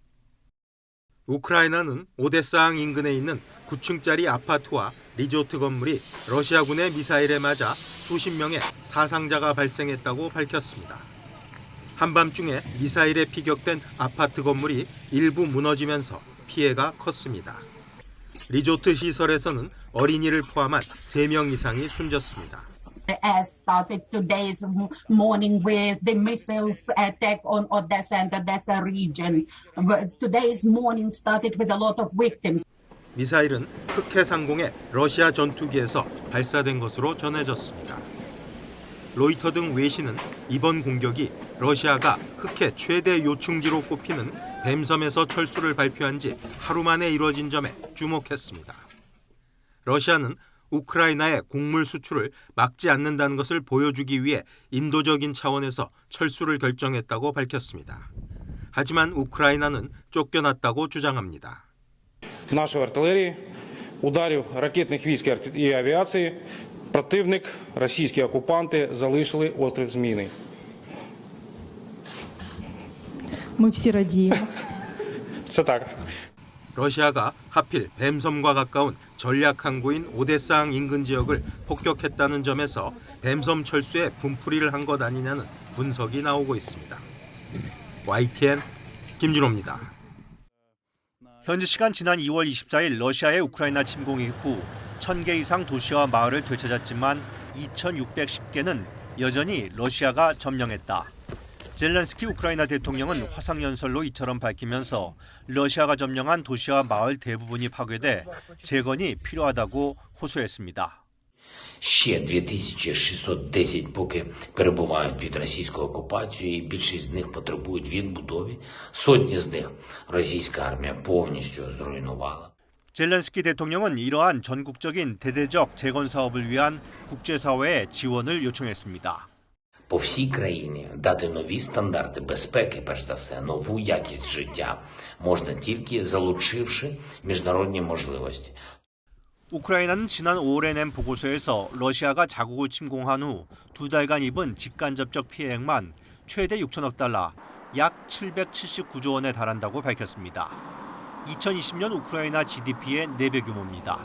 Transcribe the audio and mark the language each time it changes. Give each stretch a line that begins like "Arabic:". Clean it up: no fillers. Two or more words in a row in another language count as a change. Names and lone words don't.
Korean: 우크라이나는 오데사항 인근에 있는 9층짜리 아파트와 리조트 건물이 러시아군의 미사일에 맞아 수십 명의 사상자가 발생했다고 밝혔습니다. 한밤중에 미사일에 피격된 아파트 건물이 일부 무너지면서 피해가 컸습니다. 리조트 시설에서는 어린이를 포함한 3명 이상이 숨졌습니다.
English: As started today's morning with the missiles attack on Odessa and Odessa region. Today's morning started with a lot of victims.
Korean: 미사일은 흑해 상공의 러시아 전투기에서 발사된 것으로 전해졌습니다. 로이터 등 외신은 이번 공격이 러시아가 흑해 최대 요충지로 꼽히는 뱀섬에서 철수를 발표한 지 하루 만에 이루어진 점에 주목했습니다. 러시아는 우크라이나의 곡물 수출을 막지 않는다는 것을 보여주기 위해 인도적인 차원에서 철수를 결정했다고 밝혔습니다. 하지만 우크라이나는 쫓겨났다고 주장합니다.
Ukrainian: Нашої артилерії, ударів ракетних військ і авіації, противник, російські окупанти залишили острів Зміїний. Ми всі радіємо. Це так.
Korean: 러시아가 하필 뱀섬과 가까운 전략 항구인 오데사항 인근 지역을 폭격했다는 점에서 뱀섬 철수에 분풀이를 한 것 아니냐는 분석이 나오고 있습니다. YTN 김준호입니다. 현지 시간 지난 2월 24일 러시아의 우크라이나 침공 이후 1,000개 이상 도시와 마을을 되찾았지만 2,610개는 여전히 러시아가 점령했다. 젤렌스키 우크라이나 대통령은 화상연설로 이처럼 밝히면서 러시아가 점령한 도시와 마을 대부분이 파괴돼 재건이 필요하다고 호소했습니다.
Ukrainian: Ще 2610 поки перебувають під російською окупацією, і більшість з них потребують відбудови. Сотні з них російська армія повністю зруйнувала.
Korean: 젤렌스키 대통령은 이러한 전국적인 대대적 재건 사업을 위한 국제사회의 지원을 요청했습니다.
Ukrainian: По всій країні дати нові стандарти безпеки, перш за все, нову якість життя можна тільки залучивши міжнародні можливості.
Korean: 우크라이나는 지난 5월에 낸 보고서에서 러시아가 자국을 침공한 후 2달간 입은 직간접적 피해액만 최대 6천억 달러, 약 779조 원에 달한다고 밝혔습니다. 2020년 우크라이나 GDP의 4배 규모입니다.